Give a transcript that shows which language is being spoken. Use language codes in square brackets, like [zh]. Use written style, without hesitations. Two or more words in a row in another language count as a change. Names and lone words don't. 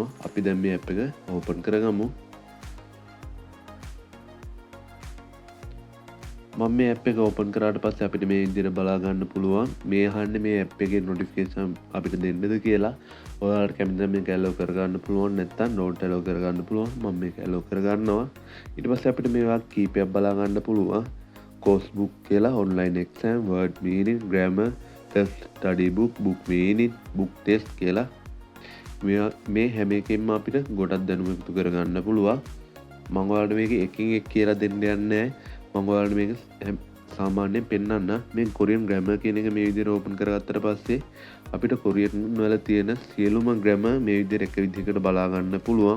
[si] අපි දැන් මේ app එක open කරගමු. මම මේ app එක open කරාට පස්සේ අපිට මේ විදිහට බලා ගන්න පුළුවන් මේ අහන්නේ මේ app එකේ notification අපිට දෙන්නද කියලා. ඔයාලට කැමති නම් මේක allow කරගන්න පුළුවන්, නැත්නම් [en] not allow [si] කරගන්න පුළුවන්. මම මේක allow කරගන්නවා. ඊට පස්සේ අපිට මේවා කීපයක් බලා ගන්න පුළුවන්. [en] course book කියලා, online exam, word meaning, grammar, self study book, book meaning, book test [si] කියලා මේ හැම එකකින්ම අපිට ගොඩක් දැනුම එකතු කරගන්න පුළුවන්. මම ඔයාලට මේක එකින් එක කියලා දෙන්න යන්නේ නැහැ. මම ඔයාලට මේක සාමාන්‍යයෙන් පෙන්නන්න. මේ කොරියන් grammar කියන එක මේ විදිහට open කරගත්තට පස්සේ අපිට කොරියන් වල තියෙන සියලුම grammar මේ විදිහට එක විදිහකට බලා ගන්න පුළුවන්.